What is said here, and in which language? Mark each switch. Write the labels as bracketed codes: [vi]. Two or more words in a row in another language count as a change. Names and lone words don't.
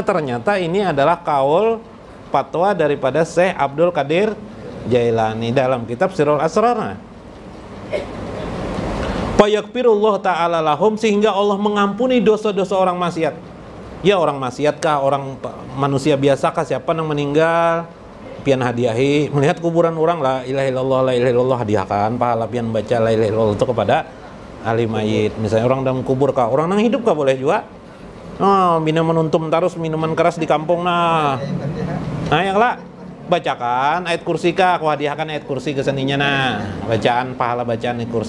[bjn] Ternyata ini adalah kaul fatwa daripada Syekh Abdul Qadir Jailani dalam kitab Sirrul Asrar. [ar] فيغفر الله تعالى لهم, [bjn] sehingga Allah mengampuni dosa-dosa orang maksiat. Ya orang maksiat kah, orang manusia biasa kah, siapa yang meninggal pian hadiahi, melihat kuburan orang [ar] لا إله إلا الله، لا إله إلا الله, [bjn] hadiahkan pahala pian baca [ar] لا إله إلا الله [bjn] itu kepada ahli mayit. Misalnya orang dalam kubur kah, orang yang hidup kah boleh juga. Oh, minuman untum terus minuman keras di kampung nah ya lah, bacakan ayat kursi kah, aku hadiahkan ayat kursi ke seninya nah, bacaan pahala bacaan ayat kursi.